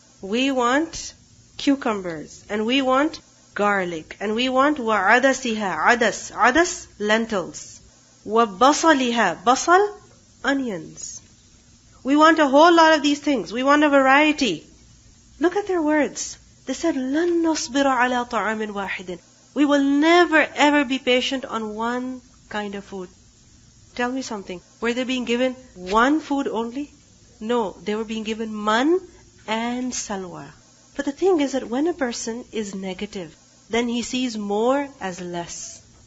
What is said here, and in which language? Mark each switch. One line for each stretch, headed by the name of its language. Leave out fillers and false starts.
English: We want cucumbers. And we want garlic. And we want wa'adasiha. Adas, lentils. Wa basaliha. Basal, onions. We want a whole lot of these things. We want a variety. Look at their words. They said,
Arabic: لَن نَصْبِرَ عَلَىٰ طَعَامٍ وَاحِدٍ.
English: We will never ever be patient on one kind of food. Tell me something. Were they being given one food only? No, they were being given man and salwa. But the thing is that when a person is negative, then he sees more as less.